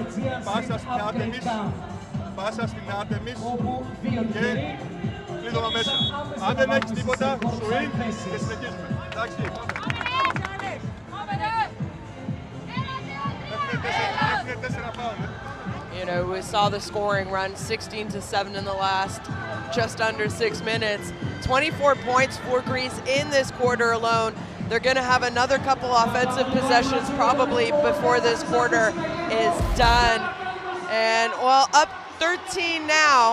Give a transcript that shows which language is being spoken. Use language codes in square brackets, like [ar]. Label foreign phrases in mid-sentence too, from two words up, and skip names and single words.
[el] Πάσα στην Άρτεμις και κλείδωμα μέσα. Αν δεν έχεις τίποτα, swing και συνεχίζουμε. Εντάξει. Έχουμε 4 φάουλ. [en] We saw the scoring run 16-7 in the last just under 6 minutes. 24 points for Greece in this quarter alone. They're going to have another couple offensive possessions probably before this quarter is done. And well, up 13 now.